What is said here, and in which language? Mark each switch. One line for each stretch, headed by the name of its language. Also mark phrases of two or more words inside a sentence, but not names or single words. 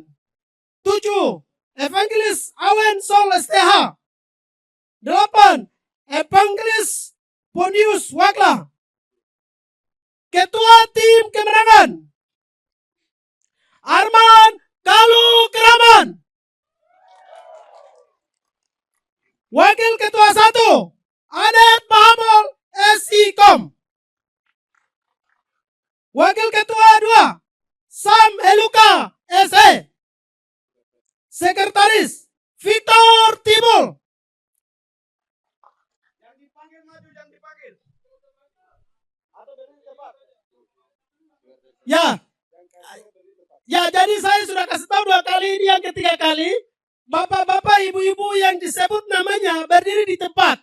Indonesian: 7. Evangelis Awen Sol STH. 8. Evangelis Ponius Wakla. Ketua Tim Kemenangan Arman Kalu Keraman. Wakil Ketua 1 Anet Mahabol SIKOM. Wakil Ketua 2 Sam Eluka SE. Sekretaris Victor Timul. Yang dipanggil maju, yang dipanggil. Ya, jadi saya sudah kasih tahu 2 kali, ini yang ketiga kali. Bapak-bapak, ibu-ibu yang disebut namanya berdiri di tempat.